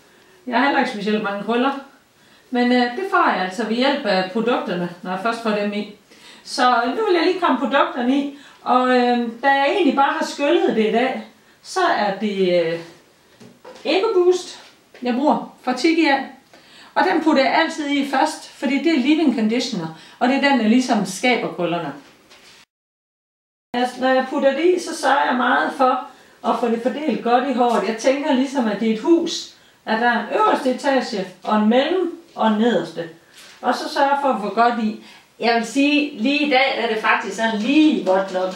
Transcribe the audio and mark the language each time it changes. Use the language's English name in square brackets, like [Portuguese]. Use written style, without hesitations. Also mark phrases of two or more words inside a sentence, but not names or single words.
[Danish] Jeg har heller ikke specielt mange krøller. Men det får jeg altså ved hjælp af produkterne, når jeg først får dem i. Så nu vil jeg lige komme produkterne i. Og da jeg egentlig bare har skyllet det i dag, så er det Ego Boost, jeg bruger fra Tigia. Og den putter jeg altid i først, fordi det er [English] leave-in conditioner, [Danish] og det er den, der ligesom skaber krøllerne. Når jeg putter det i, så sørger jeg meget for at få det fordelt godt i håret. Jeg tænker ligesom, at det er et hus, at der er en øverste etage, og en mellem og en nederste. Og så sørger jeg for at få godt i. Jeg vil sige, lige i dag er det faktisk sådan lige godt nok.